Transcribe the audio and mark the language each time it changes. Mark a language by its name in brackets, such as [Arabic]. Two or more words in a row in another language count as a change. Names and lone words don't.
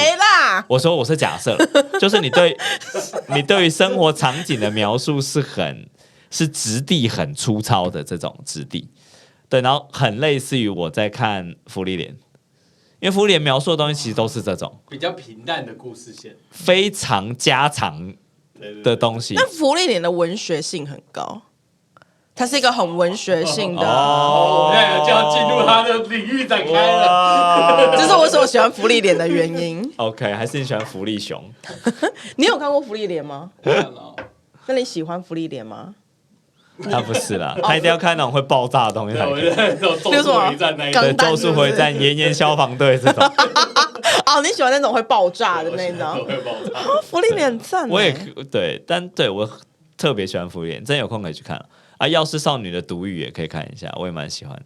[Chinese] 誰啦？我說我是假設，就是你對於生活場景的描述是質地很粗糙的這種質地，對，然後很類似於我在看福利連，因為福利連描述的東西其實都是這種比較平淡的故事線，非常家常的東西。那福利連的文學性很高，它是一個很文學性的，就要進入他的領域展開了。這是我所喜歡福利連的原因。 OK， 還是你喜歡福利熊？你有看過福利連嗎？看了。那你喜歡福利連嗎？他不是啦，他一定要看那種會爆炸的東西才可以。咒術回戰那一種，對，咒術回戰、炎炎消防隊這種。哦，你喜歡那種會爆炸的那種？會爆炸。福利連很讚。我也對，但對我特別喜歡福利連，真有空可以去看啊。藥師少女的獨語也可以看一下，我也蠻喜歡的。